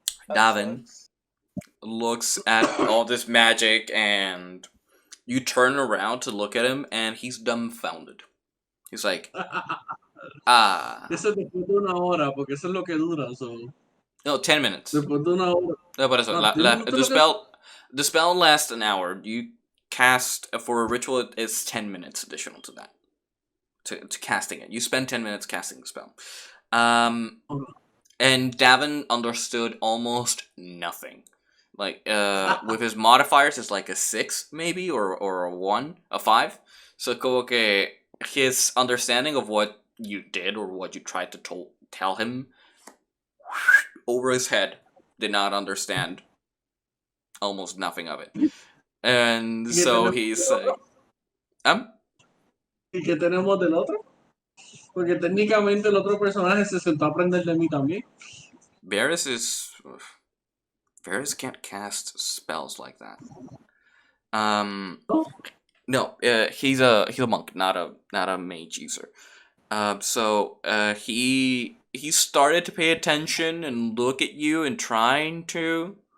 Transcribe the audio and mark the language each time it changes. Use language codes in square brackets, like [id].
[en] Davin looks at all this magic, and you turn around to look at him, and he's dumbfounded. He's like, [es] Eso después de una hora, porque eso es lo que dura. [en] So. No, 10 minutes. [es] Después de una hora. [en] No, but the spell lasts an hour. You cast for a ritual. It's 10 minutes additional to that. To casting it, you spend 10 minutes casting the spell. And Davin understood almost nothing. Like with his modifiers, it's like a 6 maybe, or a 1, a 5. So [es] como que [en] his understanding of what you did or what you tried to tell him over his head did not understand almost nothing of it. And so he's like, [es] ¿Y qué tenemos del otro? Porque técnicamente el otro personaje se sentó a aprender de mí también. [en] Varys can't cast spells like that. No, he's a monk, not a mage user. So he started to pay attention and look at you and trying to.